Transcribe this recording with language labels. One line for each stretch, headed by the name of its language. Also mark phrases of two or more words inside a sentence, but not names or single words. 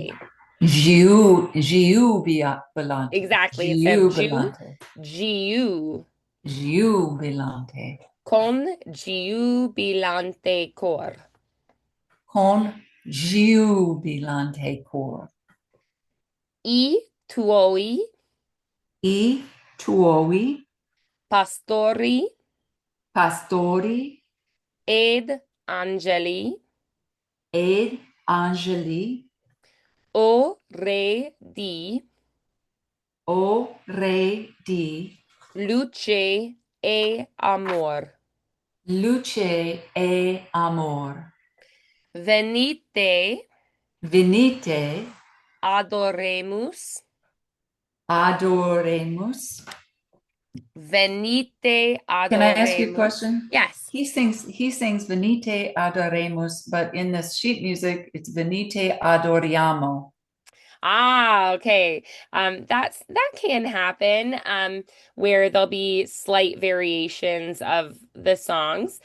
Italian: Giubilante. giubilante,
English: Exactly. Instead of Jew,
Italian: jubilante, Giu. jubilante, Con giubilante cor. con jubilante cor. I tuoi I tuoi pastori pastori ed angeli ed angeli o re di o re di luce e amor. luce e amor.
Latin: Venite Venite, adoremus. adoremus. Venite
English: Can I ask you a
Latin: adoremus.
English: question? Yes. He sings
Latin: Venite adoremus,
English: but in the sheet music, it's
Italian: Venite adoriamo.
English: Ah, okay. That can happen, where there'll be slight variations of the songs.